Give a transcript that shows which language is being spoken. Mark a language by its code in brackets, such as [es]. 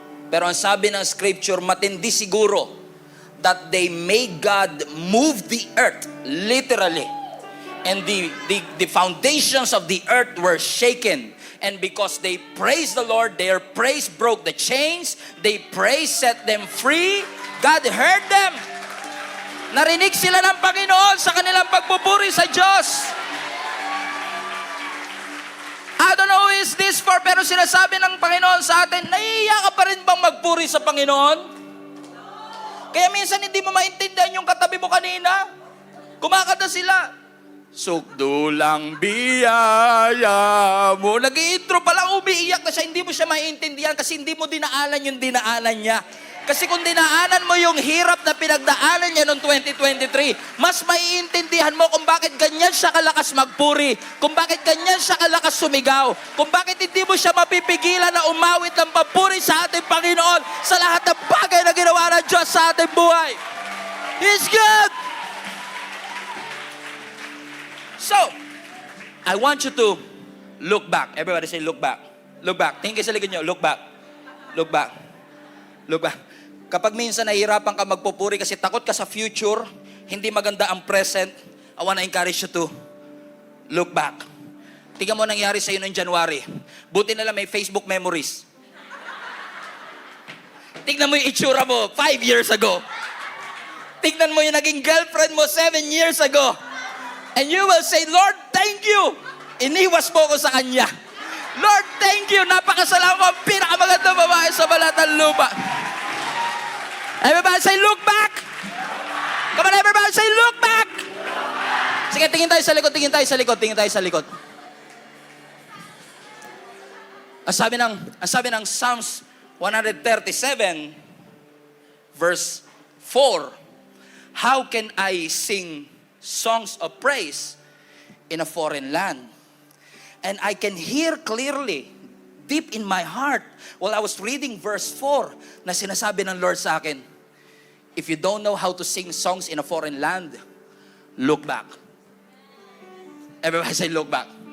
[tl] Pero ang sabi ng scripture, matindi siguro [en] that they made God move the earth, literally. And the foundations of the earth were shaken. And because they praised the Lord, their praise broke the chains. They praise set them free. God heard them. [tl] Narinig sila ng Panginoon sa kanilang pagpupuri sa Diyos. [en] I don't know who is this for, [tl] pero sinasabi ng Panginoon sa atin, nahihiya ka pa rin bang magpuri sa Panginoon? Kaya minsan hindi mo maintindihan yung katabi mo kanina. Kumakanta sila. Sukdo lang biyaya mo. Nag-i-intro pa lang, umiiyak na siya. Hindi mo siya maintindihan kasi hindi mo dinaanan yung dinaanan niya. Kasi kung dinaanan mo yung hirap na pinagdaanan niya noong 2023, mas maiintindihan mo kung bakit ganyan siya kalakas magpuri, kung bakit ganyan siya kalakas sumigaw, kung bakit hindi mo siya mapipigilan na umawit ng papuri sa ating Panginoon sa lahat ng bagay na ginawa ng Diyos sa ating buhay. [en] He's good! So, I want you to look back. Everybody say, look back. Look back. [tl] Tingin kayo sa likod nyo. [en] Look back. Look back. Look back. [tl] Kapag minsan nahihirapan ka magpupuri kasi takot ka sa future, hindi maganda ang present, [en] I wanna encourage you to look back. [tl] Tingnan mo nangyari sa iyo noong January. Buti na lang may Facebook memories. Tingnan mo yung itsura mo 5 years ago. Tingnan mo yung naging girlfriend mo 7 years ago. [en] And you will say, Lord, thank you. [tl] Iniwas mo ko sa kanya. [en] Lord, thank you. [tl] Napakasalamat ko ang pinakamagandang babae sa balat ng lupa. [en] Everybody say, look back! Come on, everybody say, look back! [tl] Sige, tingin tayo sa likod, tingin tayo sa likod, tingin tayo sa likod. Ang sabi ng Psalms 137, verse 4, [en] how can I sing songs of praise in a foreign land? And I can hear clearly, deep in my heart, while I was reading verse 4, [tl] na sinasabi ng Lord sa akin, [en] if you don't know how to sing songs in a foreign land, look back. Everybody say, look back.